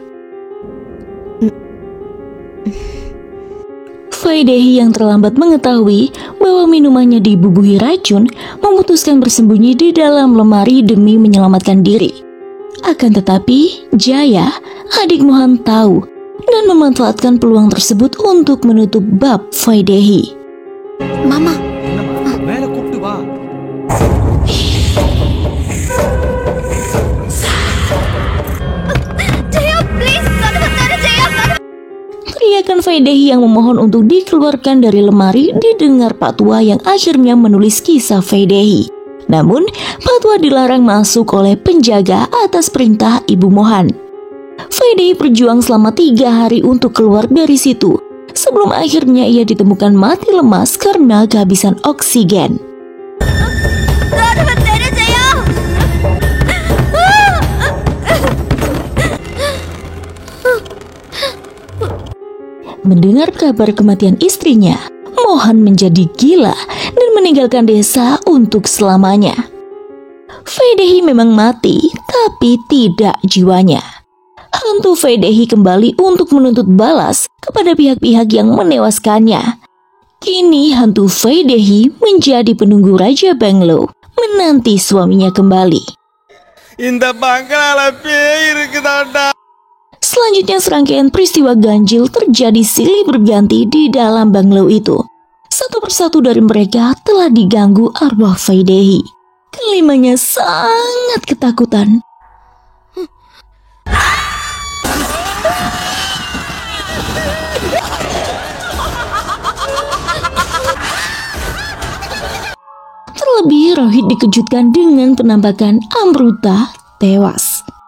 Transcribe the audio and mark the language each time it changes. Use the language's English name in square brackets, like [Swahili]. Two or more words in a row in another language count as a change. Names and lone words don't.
[Indonesian] Vaidehi yang terlambat mengetahui bahwa minumannya dibubuhi racun, memutuskan bersembunyi di dalam lemari demi menyelamatkan diri. Akan tetapi, Jaya, adik Mohan tahu dan memanfaatkan peluang tersebut untuk menutup bab Vaidehi. [Tamil] மாமா, மேல கூப்பிட்டு வா. ஜெயா ப்ளீஸ் கதவு தர ஜெயா. [Indonesian] Teriakan Vaidehi yang memohon untuk dikeluarkan dari lemari didengar Pak Tua yang akhirnya menulis kisah Vaidehi. Namun, Pak Tua dilarang masuk oleh penjaga atas perintah Ibu Mohan. Vaidehi berjuang selama 3 hari untuk keluar dari situ, sebelum akhirnya ia ditemukan mati lemas karena kehabisan oksigen. [Tamil] கதவு தர ஜெயா. [Indonesian] Mendengar kabar kematian istrinya, Mohan menjadi gila dan meninggalkan desa untuk selamanya. Vaidehi memang mati, tapi tidak jiwanya. Hantu Vaidehi kembali untuk menuntut balas kepada pihak-pihak yang menewaskannya. Kini hantu Vaidehi menjadi penunggu Raja Banglo, menanti suaminya kembali. [Tamil] இந்த பங்களால பேய் இருக்குதாடா. [Indonesian] Selanjutnya serangkaian peristiwa ganjil terjadi silih berganti di dalam banglo itu. Satu persatu dari mereka telah diganggu arwah Vaidehi. Kelimanya sangat ketakutan. Terlebih Rohit dikejutkan dengan penampakan Amruta tewas.